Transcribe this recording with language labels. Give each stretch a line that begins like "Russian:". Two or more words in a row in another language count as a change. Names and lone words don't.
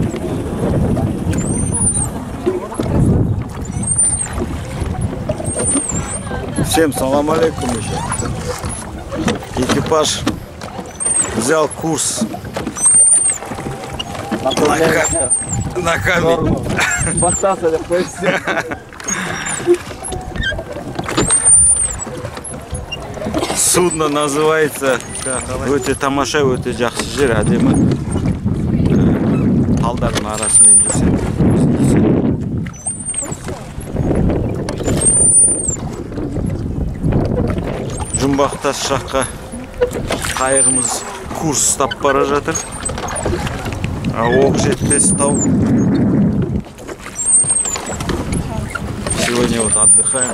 Russian: Всем
Arabic: سلام عليكم
Russian: еще. Экипаж взял курс на камень.
Kazakh: Бастался деп қойсыз.
Russian: Судно называется
Kazakh: өте тамаша, өте жақсы жер, әдемі. Талдардың арасымен жүрсең. Жұмбақтас жаққа қайығымыз курс ұстап бара жатыр. Оқ жетпес тау.
Russian: Сегодня вот отдыхаем.